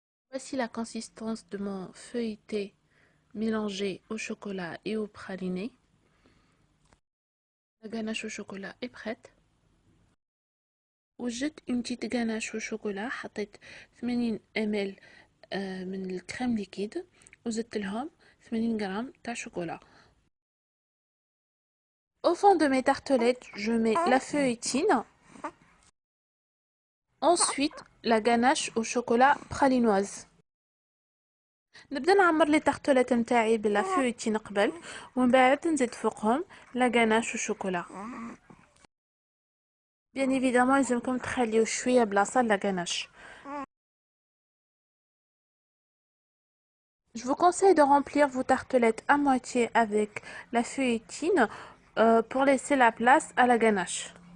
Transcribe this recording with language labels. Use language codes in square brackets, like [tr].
[fr] Voici la consistance de mon feuilleté mélangé au chocolat et au praliné. La ganache au chocolat est prête. [ar] وجدت [fr] une petite ganache au chocolat. [ar] حطيت 80 ml من الكريم ليكيد وزدت لهم 80 غرام تاع شوكولا. [fr] Au fond de mes tartelettes, je mets la feuilletine. Ensuite, la ganache au chocolat pralinoise. [ar] نبدا نعمر لي tartelettes نتاعي بلا فeuilletine قبل ومن بعد نزيد فوقهم [fr] la ganache au chocolat. Bien évidemment, [ar] يلزمكم تخليو شويه بلاصه la ganache. [fr] Je vous conseille de remplir vos tartelettes à moitié avec la feuilletine pour laisser la place à la ganache.